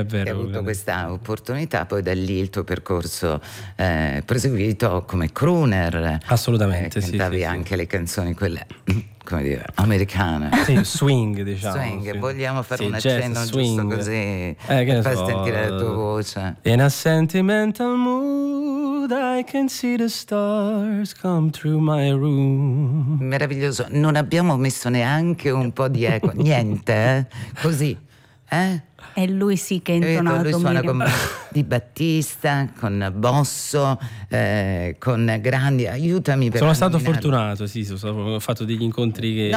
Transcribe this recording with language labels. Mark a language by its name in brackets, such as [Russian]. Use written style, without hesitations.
[Italian] Hai avuto questa opportunità, poi da lì il tuo percorso proseguito come crooner. Assolutamente, sì. Cantavi anche le canzoni quelle, come dire, americane. Sì, swing, diciamo. Swing, vogliamo fare un accenno swing, giusto così, Per sentire la tua voce. [English] In a sentimental mood I can see the stars come through my room. [Italian] Meraviglioso, non abbiamo messo neanche un po' di eco, niente, così, E lui sì che è intonato. Lui suona con Di Battista, con Bosso, con grandi, aiutami per sono stato fortunato, sì, ho fatto degli incontri che...